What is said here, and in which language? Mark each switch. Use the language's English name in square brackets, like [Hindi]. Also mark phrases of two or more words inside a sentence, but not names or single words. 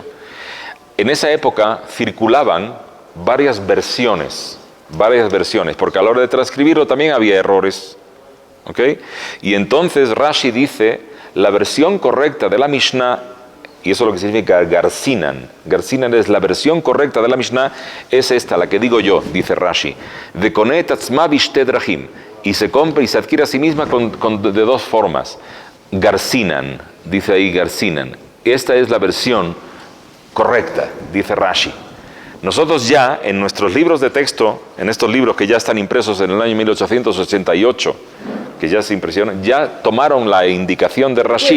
[Spanish] En esa época circulaban varias versiones, porque a la hora de transcribirlo también había errores. ¿Ok? Y entonces Rashi dice, la versión correcta de la Mishnah, y eso es lo que significa Garsinan. Garsinan es la versión correcta de la Mishnah, es esta, la que digo yo, dice Rashi. [Hebrew] וקונה עצמה בשתי דרכים. [Spanish] Y se compra y se adquiere a sí misma de dos formas. Garsinan, dice ahí Garsinan. Esta es la versión correcta, dice Rashi. Nosotros ya, en nuestros libros de texto, en estos libros que ya están impresos en el año 1888, que ya se impresionan, ya tomaron la indicación de Rashi.